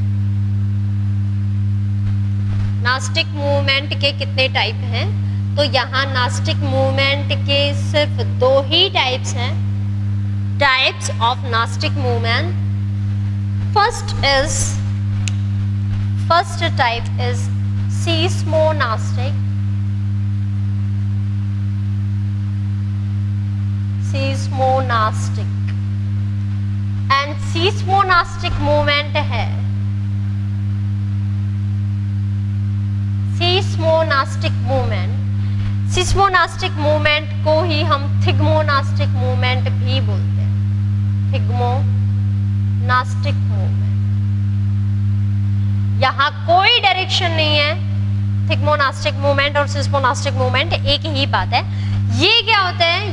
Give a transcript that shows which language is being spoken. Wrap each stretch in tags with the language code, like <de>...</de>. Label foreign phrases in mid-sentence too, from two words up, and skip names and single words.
<en>nastic movement</en> <hi>के कितने टाइप हैं? तो यहाँ</hi> <en>nastic movement</en> <hi>के सिर्फ 2 ही टाइप्स हैं,</hi> <en>types of nastic movement. first type is seismonastic, seismonastic and seismonastic movement है, seismonastic movement, seismonastic movement</en> <hi>को ही हम</hi> <en>thigmonastic movement</en> <hi>भी बोलते हैं,</hi> <en>thigmonastic movement.</en> <hi>यहाँ कोई डायरेक्शन नहीं है,</hi> <en>thigmonastic movement</en> <hi>और</hi> <en>seismonastic movement</en> <hi>एक ही बात है। ये क्या होता है?</hi>